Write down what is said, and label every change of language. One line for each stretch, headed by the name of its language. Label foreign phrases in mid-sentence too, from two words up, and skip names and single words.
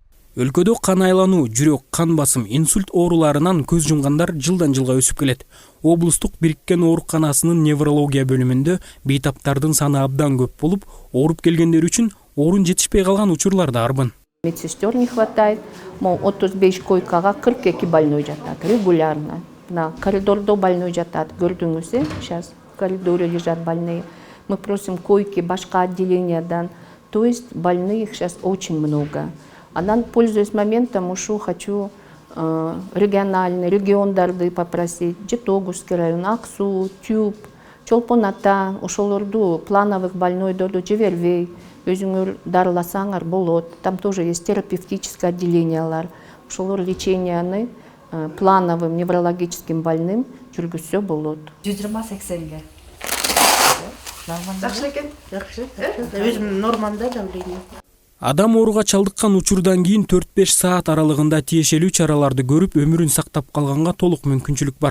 Kyrgyz: Өлкөдө кан айлануу, жүрөк, кан басым, инсульт ооруларынан көз жумгандар жылдан жылга өсүп келет. Облустук бириккен ооруканасынын неврология бөлүмүндө бейтаптардын саны абдан көп болуп, ооруп келгендер үчүн орун жетишпей калган учурлар да арбын.
Russian: Медсестер не хватает,
Kyrgyz: мол 35 койкага 42 больной жатат регулярно. На коридордо больной жатат, көрдүңүз,
Russian: сейчас в коридоре лежат больные. Мы просим койки
Kyrgyz: башка отделениядан,
Russian: то есть больных сейчас очень много. А пользуясь моментом, хочу региондарды попросить,
Kyrgyz: Жетогусский район, Аксу, Тюб, Чолпон Ата, ошолорду плановых больнойдорду жибербей, өзүңөр дарыласаңар болот.
Russian: Там тоже есть терапевтическое отделение,
Kyrgyz: ошолор леченияны
Russian: плановым неврологическим
Kyrgyz: больным жүргүзсө болот. 120-80ге. Жакшы экен. Жакшы. Өзүм норманда давление. Адам ооруга чалдыккан учурдан кийин 4-5 саат аралыгында тиешелүү чараларды көрүп, өмүрүн сактап калганга толук мүмкүнчүлүк бар.